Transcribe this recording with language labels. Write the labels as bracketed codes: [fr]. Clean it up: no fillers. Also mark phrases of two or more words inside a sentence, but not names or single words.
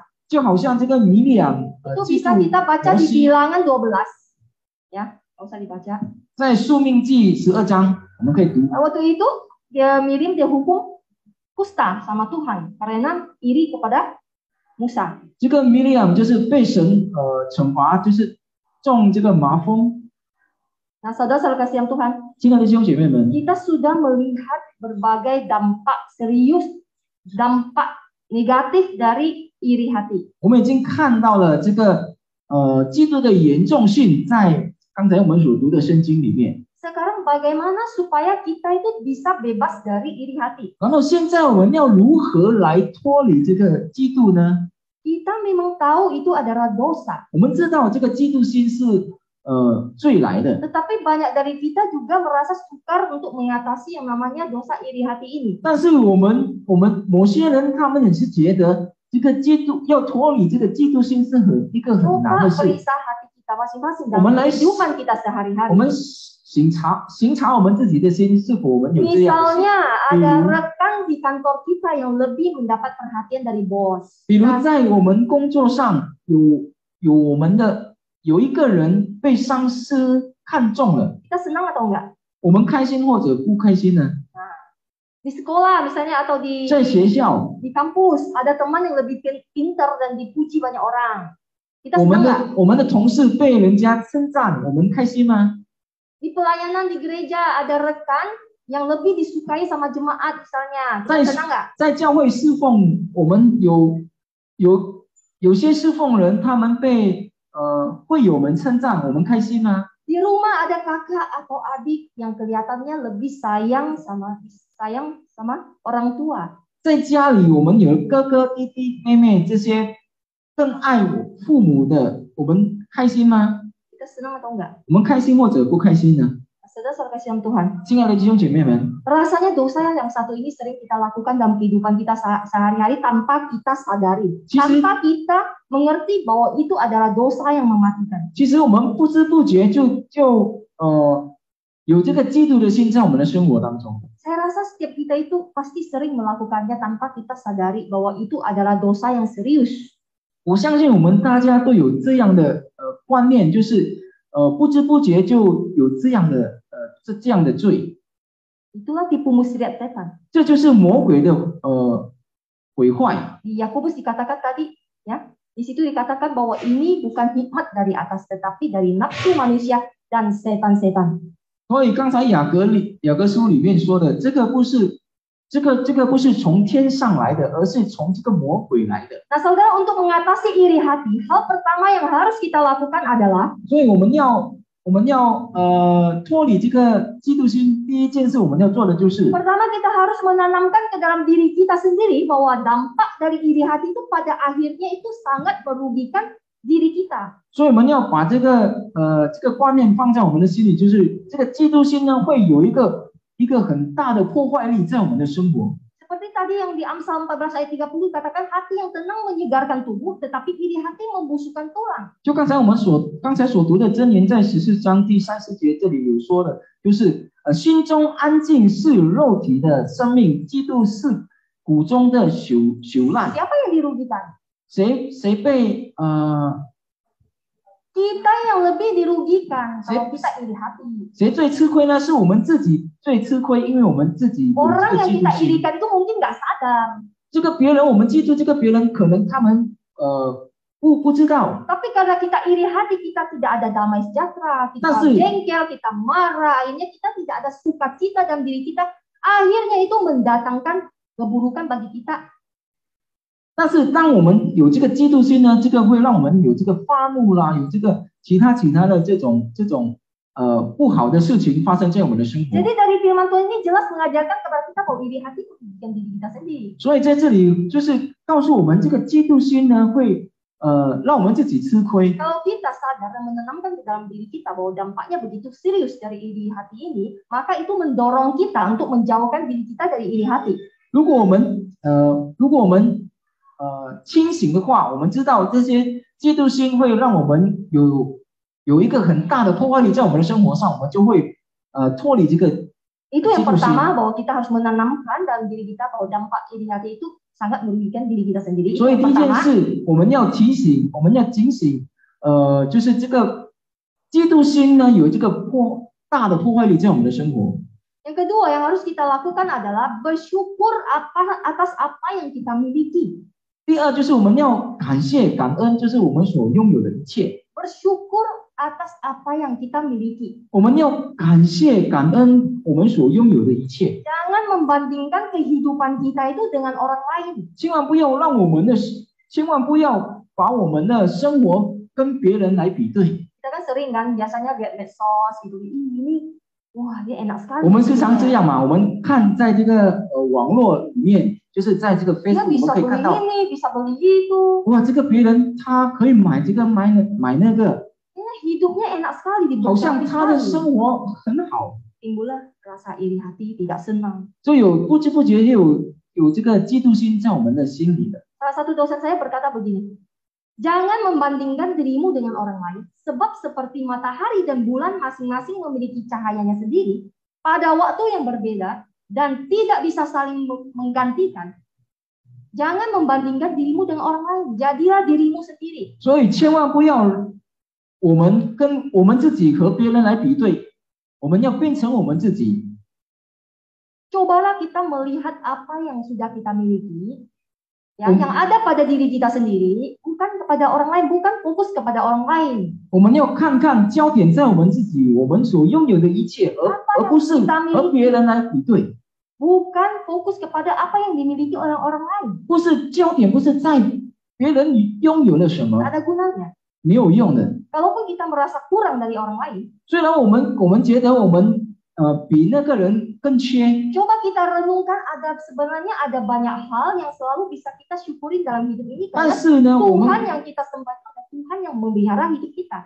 [zh] 就好像这个米利亚 [id] Itu [zh] 嫉 [id] bisa kita [zh] 妒 [id] baca [zh] 摩 [id] di [zh] 西， [id] Bilangan 12. Ya, nggak usah dibaca. [zh] 在宿命记12章我们可以读。 [id] Waktu itu Miriam dihukum kusta sama Tuhan karena iri kepada Musa. [zh] 这个米利亚就是被神惩罚，就是中这个麻风。 [id] Nah, saudara-saudara kasih yang Tuhan, [zh] 亲爱的弟兄姐妹们， [id] kita sudah melihat berbagai dampak serius, dampak negatif dari iri hati. [zh] 我们已经看到了这个嫉妒的严重性，在刚才我们所读的圣经里面。 [id] Sekarang bagaimana supaya kita itu bisa bebas dari iri hati? [zh] 然后现在我们要如何来脱离这个嫉妒呢？ [id] Kita memang tahu itu adalah dosa, [zh] 我们知道这个嫉妒心是罪来的， [id] tetapi banyak dari kita juga merasa sukar untuk mengatasi yang namanya dosa iri hati ini. [zh] 但是我们某些人他们也是觉得这个嫉妒要脱离这个嫉妒心是一个很难 [id] Coba [zh] 的事。 [id] periksa hati kita masing-masing dalam Mulai- kehidupan kita [zh] 我 [id] sehari-hari. [zh] 们醒察我们自己的心，是否我们有这样的心？ [id] Misalnya ada Hmm. rekan di kantor kita yang lebih mendapat perhatian dari bos. [zh] 比如 [id] Nah, [zh] 在我们工作上有一个人被上司看中了， [id] kita senang atau enggak? [zh] 我们开心或者不开心呢？ [id] Di sekolah misalnya atau di [zh] 在学校， [id] di kampus ada teman yang lebih pintar dan dipuji banyak orang. Kita [zh] 我 [id] senang nggak? [zh] 们的同事被人家称赞，我们开心吗？ [id] Di pelayanan di gereja ada rekan yang lebih disukai sama jemaat misalnya. Kita [zh] 在 [id] senang nggak? [zh] 在教会侍奉，我们有些侍奉人，他们被会友们称赞，我们开心吗？ [id] Di rumah ada kakak atau adik yang kelihatannya lebih sayang sama orang tua. [zh] 在家里，我们有哥哥、弟弟、妹妹这些更爱父母的，我们开心吗？ [id] Kita senang atau enggak? [zh] 我们开心或者不开心呢？ [id] Saudara-saudara kasih yang Tuhan, [zh] 亲爱的弟兄姐妹们， [id] rasanya dosa yang satu ini sering kita lakukan dalam kehidupan kita sehari-hari tanpa kita sadari, Justru- tanpa kita mengerti bahwa itu adalah dosa yang mematikan. [zh] 其实我们不知不觉有这个嫉妒的心在我们的生活当中。 [id] Saya rasa setiap kita itu pasti sering melakukannya tanpa kita sadari bahwa itu adalah dosa yang serius. [zh] 我相信我们大家都有这样的观念，就是不知不觉就有这样的罪， [id] Itulah tipu muslihat setan. [zh] 这就是魔鬼的毁坏。 [id] Di Yakobus dikatakan tadi, ya, di situ dikatakan bahwa ini bukan hikmat dari atas, tetapi dari nafsu manusia dan setan-setan. [zh] 所以刚才雅各书里面说的，这个不是从天上来的，而是从这个魔鬼来的。 [id] Nah, saudara, untuk mengatasi iri hati, hal pertama yang harus kita lakukan adalah [zh] 所以我们要脱离这个嫉妒心，第一件事我们要做的就是， [id] pertama kita harus menanamkan ke dalam diri kita sendiri bahwa dampak dari iri hati itu pada akhirnya itu sangat merugikan diri kita. [zh] 所以我们要把这个观念放在我们的心里，就是这个嫉妒心呢，会有一个很大的破坏力在我们的生活。 [id] Seperti tadi yang di Amsal 14 ayat 30 katakan hati yang tenang menyegarkan tubuh, tetapi iri hati membusukkan tulang. [zh] 就刚才所读的箴言，在14章第30节这里有说的，就是心中安静是肉体的生命，嫉妒是骨中的朽烂。 [id] Siapa yang dirugikan? [zh] 谁被 [id] Kita yang lebih dirugikan kalau kita iri hati. [zh] 谁最吃亏呢？是我们自己最吃亏，因为我们自己有 [id] Orang [zh] 这个 [id] yang [zh] 嫉 [id] kita [zh] 妒心。 [id] irikan itu mungkin nggak sadar. [zh] 这个别人，我们记住这个别人，可能他们不知道， [id] Tapi karena kita iri hati, kita tidak ada damai sejahtera, kita Tapi- jengkel, kita marah, akhirnya kita tidak ada sukacita dalam diri kita. Akhirnya itu mendatangkan keburukan bagi kita. [zh] 但是当我们有这个嫉妒心呢，这个会让我们有这个发怒啦，有这个其他的这种不好的事情发生在我们的生活。 [id] Jadi dari firman Tuhan ini jelas mengajarkan kepada kita bahwa iri hati itu bukan diri kita sendiri. [zh] 所以在这里就是告诉我们，这个嫉妒心呢，会让我们自己吃亏。 [id] Kalau kita sadar dan menanamkan di dalam diri kita bahwa dampaknya begitu serius dari iri hati ini, maka itu mendorong kita untuk menjauhkan diri kita dari iri hati. [zh] 如果我们清醒的话，我们知道这些嫉妒心会让我们有一个很大的破坏力在我们的生活上，我们就会脱离这个 [id] Itu yang Situasi. pertama, bahwa kita harus menanamkan dalam diri kita bahwa dampak iri hati itu sangat merugikan diri kita sendiri. [zh] 所以 [id] Yang [zh] 第一件 [id] pertama, [zh] 事，我们要提醒，我们要警醒，就是这个嫉妒心呢，有这个大的破坏力在我们的生活。 [id] yang kedua yang harus kita lakukan adalah bersyukur atas apa yang kita miliki. [zh] 第二就是我们要感谢感恩，就是我们所拥有的一切。 [id] Bersyukur atas apa yang kita miliki. [zh] 我们要感谢感恩我们所拥有的一切， [id] Jangan membandingkan kehidupan kita itu dengan orang lain. [zh] 千万不要把我们的生活跟别人来比对。 [id] Kita kan sering kan biasanya lihat medsos gitu. Ih, ini wah dia enak sekali. [zh] 我们时常这样嘛，我们看在这个网络里面，就是在这个 [id] Dia [zh] Facebook 我 [id] bisa [zh] 们可以 [id] beli [zh] 看到， [id] ini, bisa beli itu. [zh] 哇，这个别人他可以买这个买那个， [id] Ini hidupnya enak sekali [zh] 好像 [id] diberkati [zh] 他的 [id] sekali. [zh] 生活很好， [id] Timbullah rasa iri hati, tidak senang. [zh] 就不知不觉有这个嫉妒心在我们的心里的。 [id] Salah satu dosen saya berkata begini, jangan membandingkan dirimu dengan orang lain, sebab seperti matahari dan bulan masing-masing memiliki cahayanya sendiri pada waktu yang berbeda dan tidak bisa saling menggantikan. Jangan membandingkan dirimu dengan orang lain, jadilah dirimu sendiri. [zh] 所以千万不要我们自己和别人来比对，我们要变成我们自己。 [id] Cobalah kita melihat apa yang sudah kita miliki, yang ada pada diri kita sendiri, bukan kepada orang lain, bukan fokus kepada orang lain. 我们要看看焦点在我们自己，我们所拥有的一切，而不是和别人来比对。 Bukan fokus kepada apa yang dimiliki oleh orang lain. [zh] 不是焦点，不是在别人拥有了什么， [id] Ada gunanya. [zh] 没有用的。 [id] Kalaupun kita merasa kurang dari orang lain, [zh] 虽然我们觉得我们比那个人更缺， [id] coba kita renungkan sebenarnya ada banyak hal yang selalu bisa kita syukuri dalam hidup ini [zh] 但 [id] karena [zh] 是呢，我 [id] Tuhan [zh] 们 [id] yang kita sembah itu adalah Tuhan yang memelihara hidup kita.